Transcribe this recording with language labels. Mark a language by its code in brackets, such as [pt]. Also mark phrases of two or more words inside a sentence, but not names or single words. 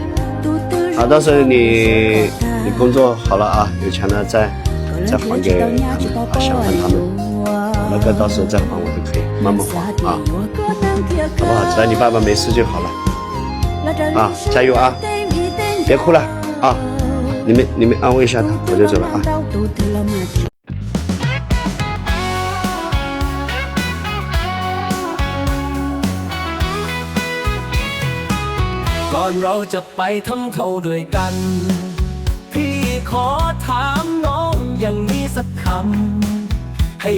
[zh] 好，到时候你工作好了啊，有钱了再还给他们啊，想还他们，那个到时候再还我就可以慢慢还啊，好不好？只要你爸爸没事就好了。啊，加油啊！别哭了啊！你们安慰一下他，我就走了啊。 [th] ก่อนเราจะไปท่องเขาด้วยกันพี่ขอถามน้องอย่างนี้สักคำให้